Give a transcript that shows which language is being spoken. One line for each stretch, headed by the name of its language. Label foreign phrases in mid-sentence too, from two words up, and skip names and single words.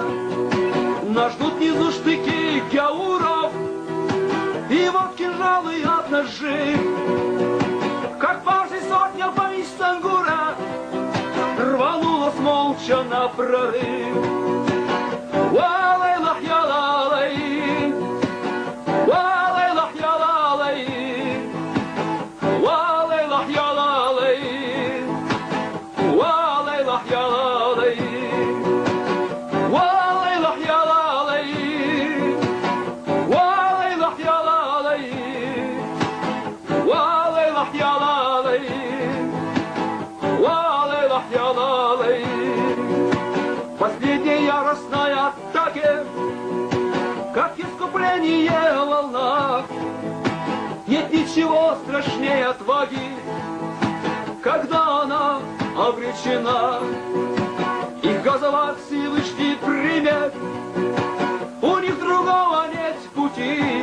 Russian: Нас ждут внизу штыки гяуров, и вот кинжалы от ножей. Как парси сотня Байсангура рванулась молча на прорыв.
Arabic: والله يا لالي والله يا لالي والله يا لالي والله يا لالي والله يا لالي والله يا لالي والله يا لالي والله يا лалай.
Russian: Последняя яростная атака, как искупление в волнах. Нет ничего страшнее отваги, когда она обречена. Их газовать Всевышний примет, у них другого нет пути.